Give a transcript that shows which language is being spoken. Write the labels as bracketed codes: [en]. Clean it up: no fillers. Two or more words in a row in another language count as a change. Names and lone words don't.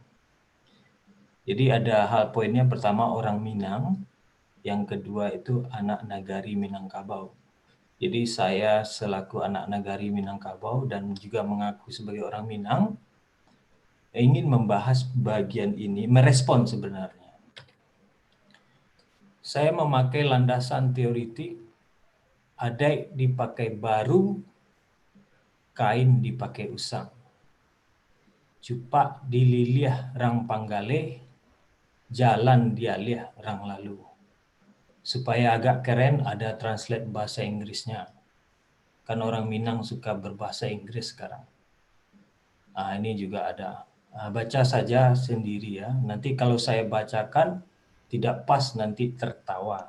[id] Jadi ada hal poinnya, pertama orang Minang, yang kedua itu anak nagari Minangkabau. Jadi saya selaku anak nagari Minangkabau dan juga mengaku sebagai orang Minang, ingin membahas bagian ini, merespon sebenarnya. Saya memakai landasan teoritik, [min] adai dipakai baru, kain dipakai usang. Cupak dililiah rang panggale, jalan dialih rang lalu. [id] Supaya agak keren ada translate bahasa Inggrisnya. Kan orang Minang suka berbahasa Inggris sekarang. Ini juga ada. Baca saja sendiri ya. Nanti kalau saya bacakan tidak pas nanti tertawa.